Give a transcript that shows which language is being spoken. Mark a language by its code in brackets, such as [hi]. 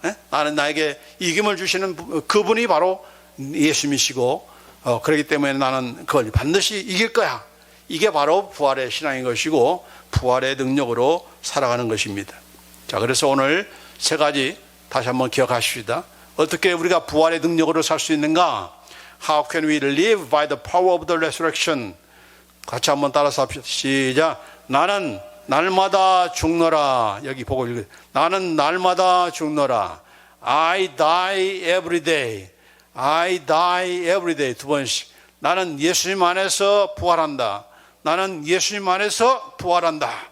[ko] 나는 나에게 이김을 주시는 그분이 바로 예수님이시고 그렇기 때문에 나는 그걸 반드시 이길 거야. 이게 바로 부활의 신앙인 것이고 부활의 능력으로 살아가는 것입니다. 자, 그래서 오늘 세 가지 다시 한번 기억하십시다. 어떻게 우리가 부활의 능력으로 살 수 있는가? [en] How can we live by the power of the resurrection? [ko] 같이 한번 따라서 합시다. 시작. 나는 날마다 죽노라. 여기 보고 읽어요. 나는 날마다 죽노라. [en] I die every day. I die every day. [ko] 두 번씩. 나는 예수님 안에서 부활한다. 나는 예수님 안에서 부활한다.